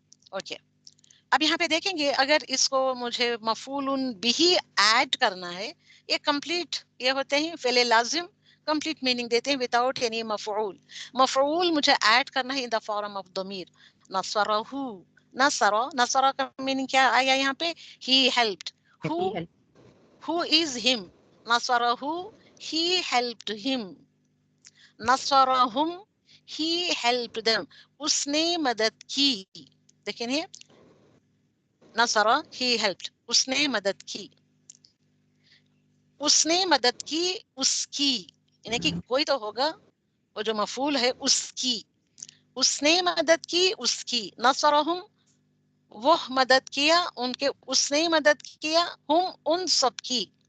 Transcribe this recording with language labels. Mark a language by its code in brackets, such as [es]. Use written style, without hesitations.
[ur] Okay, اب یہاں پہ دیکھیں گے اگر اس کو مجھے مفعول بھی ایڈ کرنا ہے، یہ کمپلیٹ، یہ ہوتے ہیں فعل لازم، کمپلیٹ میننگ دیتے ہیں وداؤٹ اینی مفعول. مفعول مجھے ایڈ کرنا ہے ان دا فارم آف ضمیر. نصرہ، نصرہ کا میننگ کیا آیا یہاں پہ؟ [en] he helped. who is him؟ نصرہ he helped him. نصرہم he helped them. [ur] اس نے مدد کی. دیکھیں یہ نصرہ [en] he helped، [ur] اس نے مدد کی. اس نے مدد کی اس کی، یعنی کہ کوئی تو ہوگا، وہ جو مفعول ہے اس کی. اس نے مدد کی اس کی. نصرہم وہ مدد کیا ان کے، اس نے مدد کیا ہم ان سب کی.